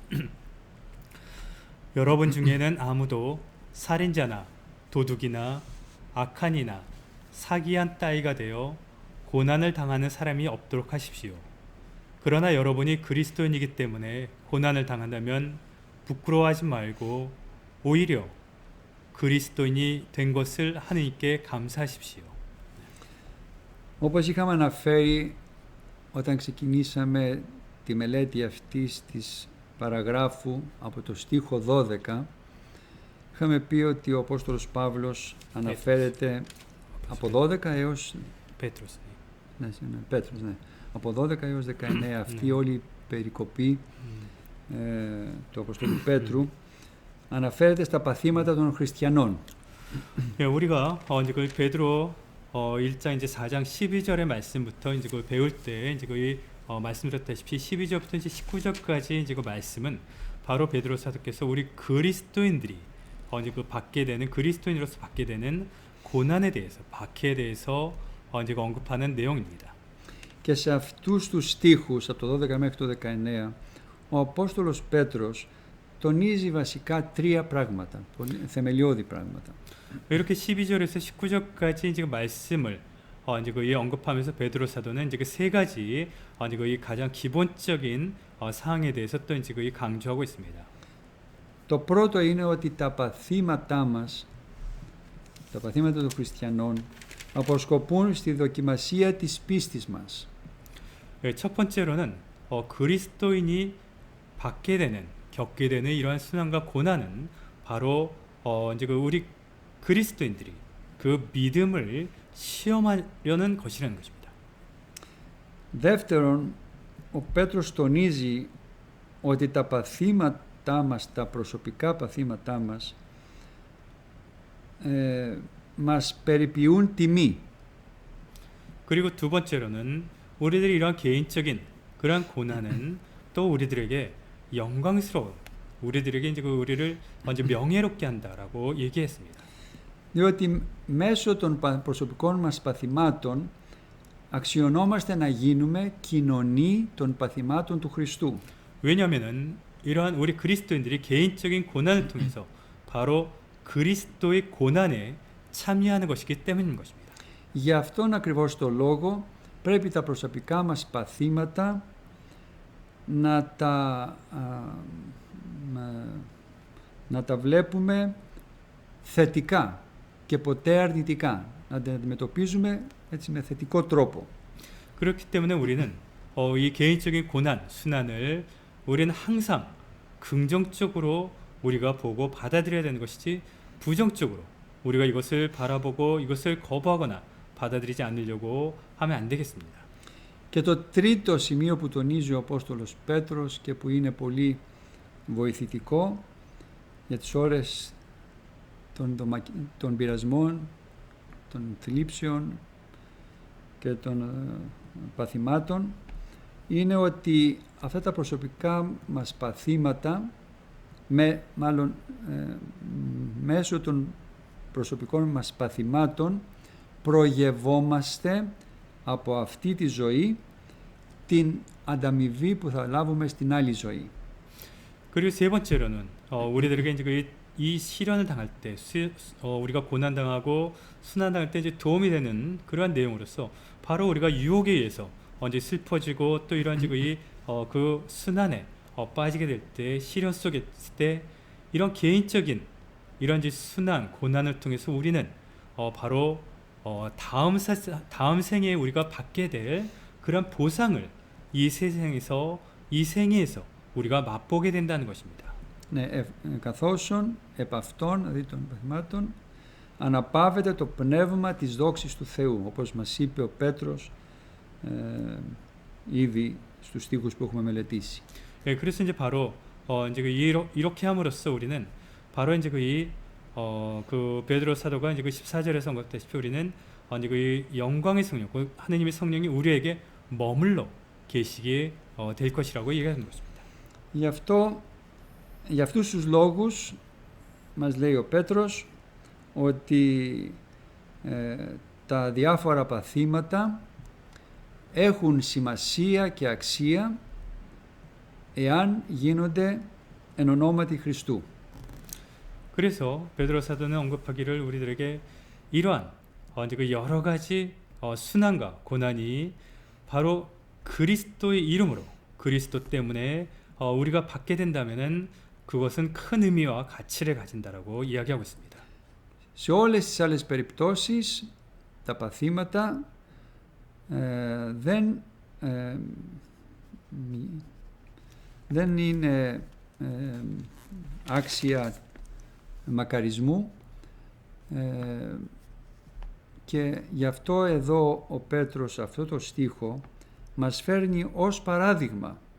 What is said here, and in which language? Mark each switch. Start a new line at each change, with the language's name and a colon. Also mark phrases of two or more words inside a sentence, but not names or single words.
Korean: 여러분 중에는 아무도 살인자나 도둑이나 악한이나 사기한 따위가 되어 고난을 당하는 사람이 없도록 하십시오. 그러나 여러분이 그리스도인이기 때문에 고난을 당한다면 부끄러워하지 말고 오히려 그리스도인이 된 것을 하느님께 감사하십시오.
Greek: Όπως είχαμε αναφέρει όταν ξεκινήσαμε τη μελέτη αυτής της παραγράφου από το στίχο 12, είχαμε πει ότι ο Απόστολος Παύλος αναφέρεται από 12 έως... Πέτρος. Πέτρος, ναι. Από 12 έως 19 αυτή όλη η περικοπή του Αποστόλου Πέτρου αναφέρεται στα παθήματα των χριστιανών.
Korean: 예, 우리가 이제 그 베드로 1장 이제 4장 12절의 말씀부터 이제 그 배울 때 이제 그 말씀드렸다시피 12절부터 이제 19절까지 이제 그 말씀은 바로 베드로 사도께서 우리 그리스도인들이 이제 그 받게 되는 그리스도인으로서 받게 되는 고난에 대해서 박해에 대해서 이제 그 언급하는 내용입니다.
Greek: Και σε αυτούς τους στίχους από το 12 μέχρι το 19 ο Απόστολος Πέτρος τονίζει βασικά τρία πράγματα, θεμελιώδη πράγματα.
Korean: 이렇게 12절에서 19절까지 이제 그 말씀을 이제 그 언급하면서 베드로 사도는 이제 그 세 가지 이제 그 가장 기본적인 사항에 대해서 또 이제 그 강조하고 있습니다.
Greek: Το πρώτο είναι ότι τα παθήματά μας, τα παθήματα των χριστιανών, αποσκοπούν στη δοκιμασία της πίστης μας.
Korean: 첫 번째로는 그리스도인이 받게 되는 겪게 되는 이러한 순환과 고난은 바로 이제 그 우리 그리스도인들이 그 믿음을 시험하려는 것이라는 것입니다.
Greek: Δεύτερον, ο Πέτρος τονίζει ότι τα παθήματά μας, τα προσωπικά παθήματά μας, μας περιποιούν τιμή.
Korean: 그리고 두 번째로는 우리들이 이러한 개인적인 그러한 고난은 또 우리들에게 영광스러운 우리들에게 이제 그 우리를 먼저 명예롭게 한다라고 얘기했습니다.
Greek: Διότι μέσω των προσωπικών μας παθημάτων αξιωνόμαστε να γίνουμε κοινωνοί των παθημάτων του Χριστού.
Korean: 왜냐하면은 이러한 우리 그리스도인들이 개인적인 고난을 통해서 바로 그리스도의 고난에 참여하는 것이기 때문인 것입니다.
Greek: Γι' αυτόν ακριβώς το λόγο πρέπει τα προσωπικά μας παθήματα να τα βλέπουμε θετικά και ποτέ αρνητικά. Να τα αντιμετωπίζουμε έτσι με θετικό τρόπο.
Korean: 그렇기 때문에 우리는 이 개인적인 고난, 순환을 우리는 항상 긍정적으로 우리가 보고 받아들여야 되는 것이지 부정적으로 우리가 이것을 바라보고 이것을 거부하거나 받아들이지 않으려고 하면 안 되겠습니다.
Greek: Και το τρίτο σημείο που τονίζει ο Απόστολος Πέτρος και που είναι πολύ βοηθητικό για τις ώρες των πειρασμών, των θλίψεων και των παθημάτων είναι ότι αυτά τα προσωπικά μας παθήματα μέσω των προσωπικών μας παθημάτων προγευόμαστε από αυτή τη ζωή την ανταμοιβή που θα λάβουμε στην άλλη ζωή.
Korean: 그리고 세 번째로는 우리들에게 이제 이 시련을 당할 때 우리가 고난 당하고 순환 당할 때 이제 도움이 되는 그러한 내용으로서 바로 우리가 유혹에 의해서 이제 슬퍼지고 또 이러한 그 순환에 빠지게 될 때 시련 속에 있을 때 이런 개인적인 이런 순환 고난을 통해서 우리는 바로 다음 생에 우리가 받게 될 그런 보상을 이 세상에서 이 생에서 우리가 맛보게 된다는 것입니다.
Greek: Ναι, καθώς επ' αυτών, δηλαδή των παθημάτων, αναπαύεται το πνεύμα της δόξης του Θεού, όπως μας είπε ο Πέτρος ήδη στους στίχους που έχουμε μελετήσει.
Korean: 네, 그래서 이제 바로 이제 이렇게 함으로써 우리는 바로 이제 그 베드로 사도가 이제 그 14절에서 언급했다시피 우리는 이제 그 영광의 성령, 하느님의 성령이 우리에게 머물러 계시게 될 것이라고 얘기하는 것입니다.
Greek: Για αυτούς τους λόγους μας λέει ο Πέτρος ότι τα διάφορα παθήματα έχουν σημασία και αξία εάν γίνονται εν ονόματι Χριστού.
Korean: 그래서 베드로 사도는 언급하기를 우리들에게 이러한 이제 그 여러 가지 순환과 고난이 바로 그리스도의 이름으로 그리스도 때문에 우리가 받게 된다면은 그것은 큰 의미와 가치를 가진다라고 이야기하고 있습니다.
Greek: Σε όλες τις άλλες περιπτώσεις τα παθήματα δεν είναι άξια μακαρισμού και γι' αυτό εδώ ο Πέτρος αυτό το στίχο μας φέρνει ως παράδειγμα